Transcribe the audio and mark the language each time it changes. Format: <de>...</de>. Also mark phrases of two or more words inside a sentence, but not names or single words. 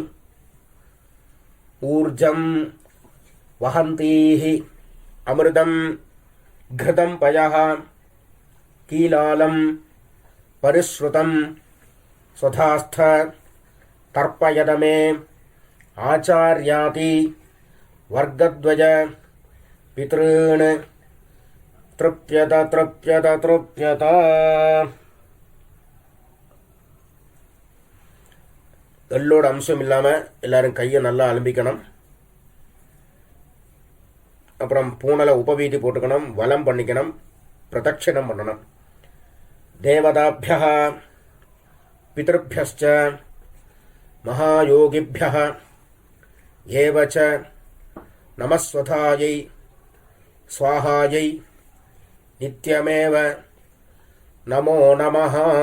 <sa>ऊर्जं वहन्तीः अमृतं घृतं पयः कीलालं परिश्रुतं स्वधास्थ तर्पयद मे आचार्याति वर्गद्वय पितॄन् तृप्यत तृप्यत तृप्यत.</sa> <ta>எள்ளோட அம்சம் இல்லாமல் எல்லாரும் கையை நல்லா அலம்பிக்கணும். அப்புறம் பூனலை உபவீதி போட்டுக்கணும், வலம் பண்ணிக்கணும், பிரதட்சிணம் பண்ணணும்.</ta> <sa>देवताभ्यः पितृभ्यश्च महायोगिभ्यः एवच्च नमः स्वधायै स्वाहायै नित्यमेव नमो नमः.</sa>